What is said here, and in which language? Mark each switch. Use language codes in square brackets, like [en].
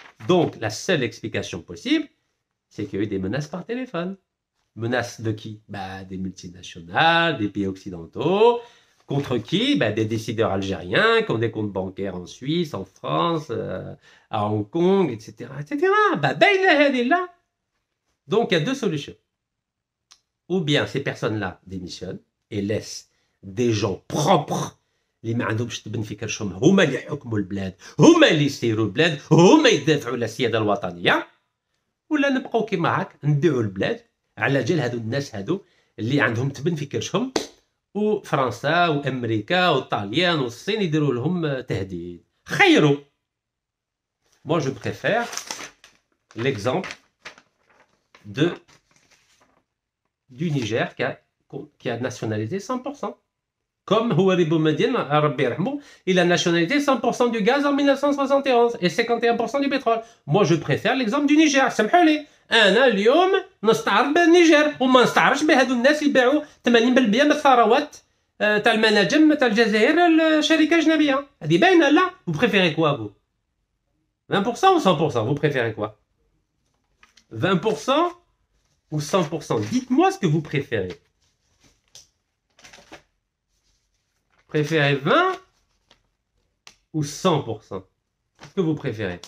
[fr] Donc la seule explication possible, c'est qu'il y a eu des menaces par téléphone. Menaces de qui? Des multinationales, des pays occidentaux. Contre qui? Des décideurs algériens qui ont des comptes bancaires en Suisse, en France, à Hong Kong, etc. etc. Là. Donc, il y a deux solutions. Ou bien ces personnes-là démissionnent et laissent des gens propres [ar] اللي ما عندهمش تبن في كرشهم هما اللي يحكموا البلاد هما اللي يسيروا البلاد هما يدافعوا على السياده الوطنيه ولا نبقاو كيما هاك نبيعوا البلاد على جال هادو الناس هادو اللي عندهم تبن في كرشهم وفرنسا وامريكا والطاليان والصين يديروا لهم تهديد خيروا. [fr] Moi je préfère l'exemple du Niger qui a nationalisé 100%. Comme Houari Boumediene, il a nationalisé 100% du gaz en 1971 et 51% du pétrole. Moi, je préfère l'exemple du Niger. [ar] سمحولي أنا اليوم نستعرض بالنيجر وما نستعرضش بهذو الناس اللي باعوا 80% من الثروات تاع المناجم تاع الجزائر لشركة أجنبية. هذه باينة لا؟ [fr] Vous préférez quoi vous? 20% ou 100%? Vous préférez quoi? 20% ou 100%? Dites-moi ce que vous préférez. Préférez 20 ou 100%? Qu'est-ce que vous préférez?